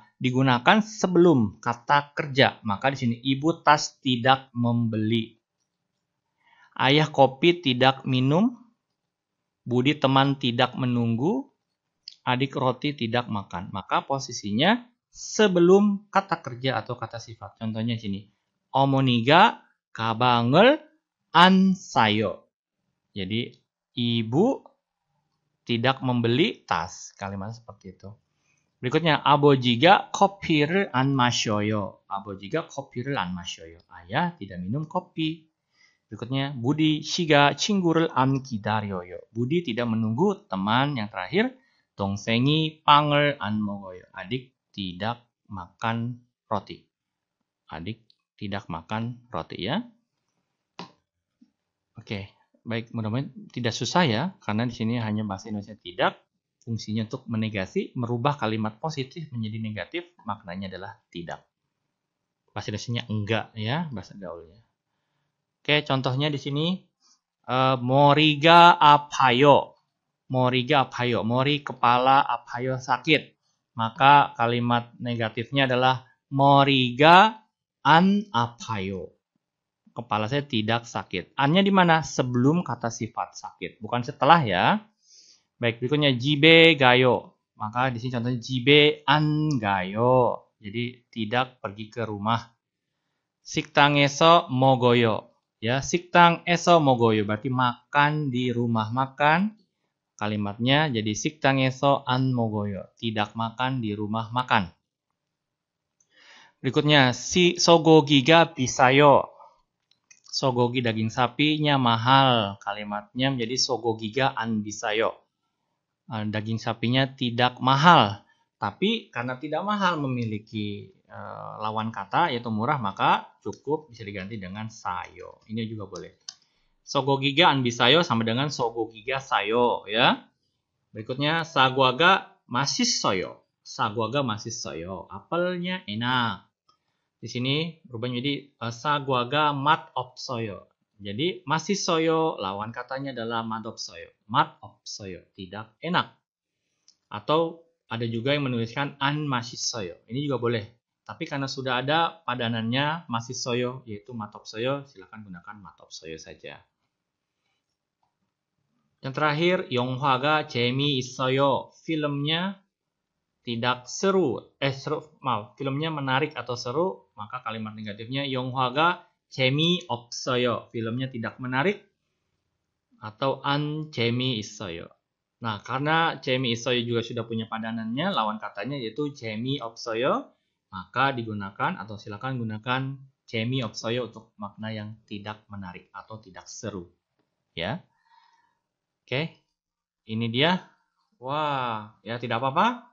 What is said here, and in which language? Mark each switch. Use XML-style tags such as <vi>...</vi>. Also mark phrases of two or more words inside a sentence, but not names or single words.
<id>Digunakan sebelum kata kerja. Maka di sini ibu tas tidak membeli. Ayah kopi tidak minum. Budi teman tidak menunggu. Adik roti tidak makan. Maka posisinya sebelum kata kerja atau kata sifat. Contohnya sini.</id> <ko>어머니가 가방을 안 사요.</ko> <id>Jadi ibu tidak membeli tas. Kalimat seperti itu. Berikutnya</id> <ko>아버지가 커피를 안 마셔요. 아버지가 커피를 안 마셔요.</ko> <id>Ayah tidak minum kopi. Berikutnya</id> <ko>Budi 씨가 친구를 안 기다려요.</ko> <id>Budi tidak menunggu teman. Yang terakhir</id> <ko>동생이 빵을 안 먹어요.</ko> <id>Adik tidak makan roti. Adik tidak makan roti ya. Oke, baik, mudah-mudahan tidak susah ya, karena di sini hanya bahasa Indonesia tidak. Fungsinya untuk menegasi, merubah kalimat positif menjadi negatif, maknanya adalah tidak. Bahasa Indonesianya enggak ya, bahasa gaulnya. Oke, contohnya di sini</id> <ko>머리가 아파요. 머리가 아파요,</ko> <id>mori kepala, apayo sakit. Maka kalimat negatifnya adalah</id> <ko>머리가 안 아파요.</ko> <id>Kepala saya tidak sakit. An-nya di mana? Sebelum kata sifat sakit, bukan setelah ya. Baik, berikutnya</id> <ko>집에 가요.</ko> <id>Maka di sini contohnya</id> <ko>집에 안 가요.</ko> <id>Jadi tidak pergi ke rumah.</id> <ko>식당에서 먹어요.</ko> <id>Ya,</id> <ko>식당에서 먹어요</ko> <id>berarti makan di rumah makan. Kalimatnya jadi</id> <ko>식당에서 안 먹어요.</ko> <id>Tidak makan di rumah makan. Berikutnya si</id> <ko>소고기가 비싸요.</ko> <id>Sogogi daging sapinya mahal. Kalimatnya menjadi</id> <ko>소고기가 안 비싸요.</ko> <id>Daging sapinya tidak mahal. Tapi karena tidak mahal memiliki lawan kata yaitu murah, maka cukup bisa diganti dengan sayo. Ini juga boleh.</id> <ko>소고기가 안 비싸요</ko> <id>sama dengan</id> <ko>소고기가 싸요</ko> <id>ya. Berikutnya</id> <ko>사과가 맛있어요. 사과가 맛있어요.</ko> <id>Apelnya enak. Di sini berubah menjadi</id> <ko>사과가 맛없어요.</ko> <id>Jadi masissoyo lawan katanya adalah madopsoyo.</id> <ko>맛없어요</ko> <id>tidak enak. Atau ada juga yang menuliskan</id> <ko>안 맛있어요.</ko> <id>Ini juga boleh. Tapi karena sudah ada padanannya masissoyo yaitu matopsoyo, silakan gunakan matopsoyo saja. Yang terakhir</id> <ko>영화가 재미있어요.</ko> <id>Filmnya tidak seru. Filmnya menarik atau seru, maka kalimat negatifnya</id> <ko>영화가 재미없어요.</ko> <id>Filmnya tidak menarik atau</id> <ko>안 재미있어요.</ko> <id>Nah, karena 재미있어요 juga sudah punya padanannya, lawan katanya yaitu 재미없어요, maka digunakan atau silakan gunakan 재미없어요 untuk makna yang tidak menarik atau tidak seru. Ya. Oke. Ini dia. Wah, ya tidak apa-apa.</id>